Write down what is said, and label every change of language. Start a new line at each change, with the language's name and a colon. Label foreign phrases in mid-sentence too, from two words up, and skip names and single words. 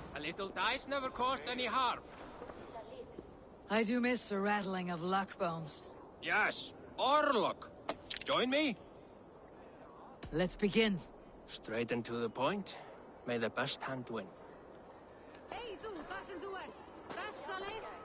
English: Little dice never caused any harm. I do miss the rattling of luck bones. Yes, or luck. Join me? Let's begin. Straight and to the point. May the best hand win.
Icelandic: Hey, þú, það sem þú ert. Þessa leið.